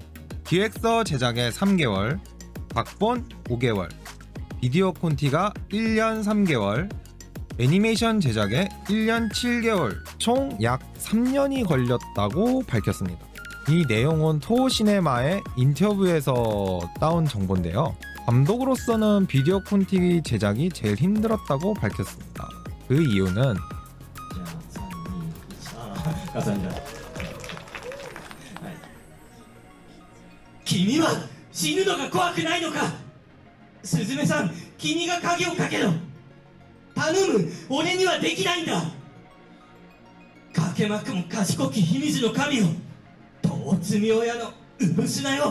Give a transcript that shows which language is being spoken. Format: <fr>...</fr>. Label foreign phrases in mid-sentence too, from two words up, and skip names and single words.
<ko>기획서 제작에 3개월, 각본 5개월, 비디오 콘티가 1년 3개월, 애니메이션 제작에 1년 7개월, 총 약 3년이 걸렸다고 밝혔습니다. 이 내용은 토시네마의 인터뷰에서 따온 정보인데요. 감독으로서는 비디오 콘티 제작이 제일 힘들었다고 밝혔습니다. 그 이유는</ko> <ja>じゃあ3、2、1あ重ねた、はい、君は死ぬのが怖くないのか。スズメさん、君が鍵をかけろ。頼む、俺にはできないんだ。かけまくも賢き秘密の神よ、盗み親のうぶしなよ。</ja>